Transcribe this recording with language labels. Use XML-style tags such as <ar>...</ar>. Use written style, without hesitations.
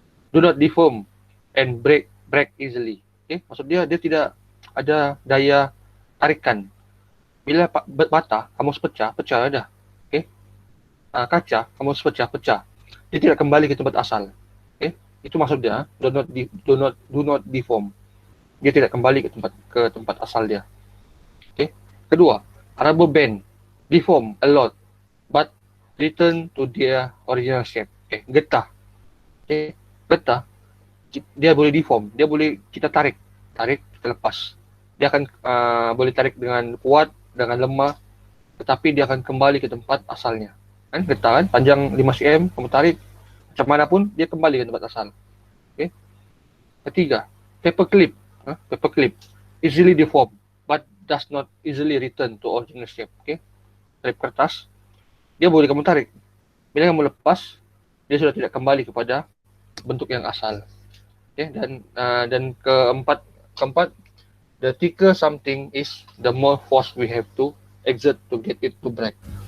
<en>Do not deform and break easily. Okay?</en> <ms>Maksud dia tidak ada daya tarikan. Bila bata kamu pecah dah. Okay? Kaca kamu pecah. Dia tidak kembali ke tempat asal. Okay? Itu maksud dia.</ms> <en>Do not deform.</en> <ms>Dia tidak kembali ke tempat asal dia. Okay?</ms> <en>Kedua, rubber band deform a lot but return to their original shape.</en> <ms>Okay? Getah. Okay? Getah dia boleh deform, dia boleh kita tarik, kita lepas. Dia akan boleh tarik dengan kuat, dengan lemah, tetapi dia akan kembali ke tempat asalnya. Kan getah kan, panjang 5 cm, kamu tarik macam mana pun dia kembali ke tempat asal. Okay?</ms> <en>Ketiga, paperclip easily deform but does not easily return to original shape.</en> <ms>Okay? Klip kertas, dia boleh kamu tarik. Bila kamu lepas, dia sudah tidak kembali kepada bentuk yang asal. Okay? Dan keempat,</ms> <en>the thicker something is, the more force we have to exert to get it to break.</en>